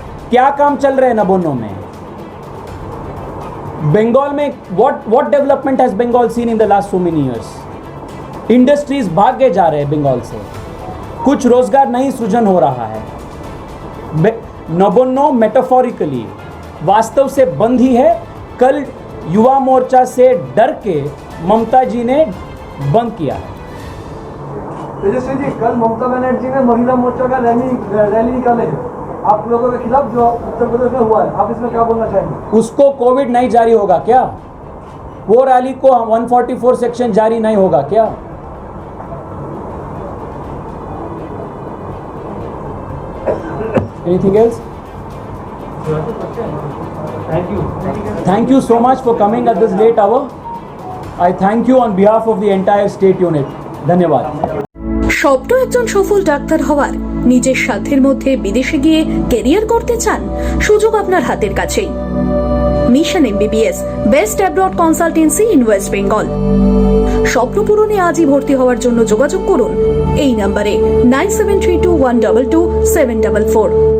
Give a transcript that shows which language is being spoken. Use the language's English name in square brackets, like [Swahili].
[Hindi] क्या काम चल रहे हैं नवोन्नो में? बंगाल में [English] what development has Bengal seen in the last so many years? [Hindi] Industries भागे जा रहे हैं बंगाल से, कुछ रोजगार नहीं सृजन हो रहा है. नवोन्नो मेटाफोरिकली वास्तव से बंद ही है. कल युवा मोर्चा से डर के ममता जी ने बंद किया है. तेजस्वी जी, कल ममता बनर्जी ने महिला मोर्चा का रैली निकाले हैं आप लोगों के खिलाफ जो उत्तर प्रदेश में हुआ है, आप इसमें क्या बोलना चाहेंगे? उसको कोविड नहीं जारी होगा क्या? वो रैली को 144 सेक्शन जारी नहीं होगा क्या? [English] Anything else? Thank you so much for coming at this late hour. I thank you on behalf of the entire state unit. [Hindi] धन्यवाद. [Bangla] স্বপ্ন একজন সফল ডাক্তার হওয়ার, নিজের সাধ্যের মধ্যে বিদেশে গিয়ে ক্যারিয়ার করতে চান? সুযোগ আপনার হাতের কাছেই। Mission MBBS, best abroad consultancy in West Bengal. স্বপ্ন পূরণে আজই ভর্তি হওয়ার জন্য যোগাযোগ করুন এই নম্বরে 9732122744।